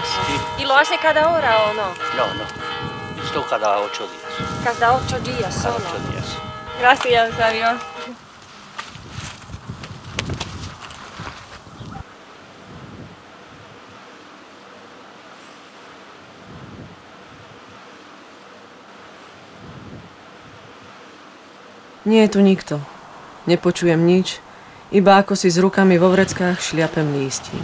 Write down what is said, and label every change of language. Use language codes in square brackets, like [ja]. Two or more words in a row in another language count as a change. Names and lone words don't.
[es] Sí. ¿Y lo hace cada hora o no? No, no. Esto cada 8 días. Cada 8 días Cada solo. 8 días. Gracias, adiós. [sk] Nie je tu nikto. Nepočujem nič, iba ako si s rukami vo vreckách šliapem lístím.